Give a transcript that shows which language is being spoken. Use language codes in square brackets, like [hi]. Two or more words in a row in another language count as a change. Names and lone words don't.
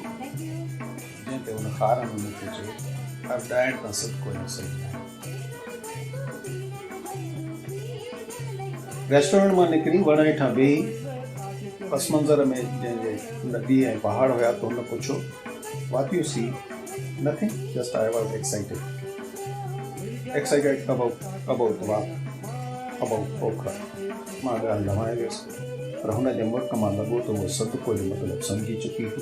[sd] जंहिं ते हुन ख़ार में मूंखे चयो हर ॾाइण तां सदको न सही आहे। रेस्टोरेंट मां निकिरी वण हेठां वेही पस मंज़र में जंहिंजे नदी ऐं पहाड़ हुया त हुन पुछियो [en] What you see? Nothing, just I was excited. excited about Pokhara. [sd] मां ॻाल्हि लवाए वियुसि पर हुन जे मुल्क मां लॻो त उहो सदको जो मतिलबु सम्झी चुकी हुई।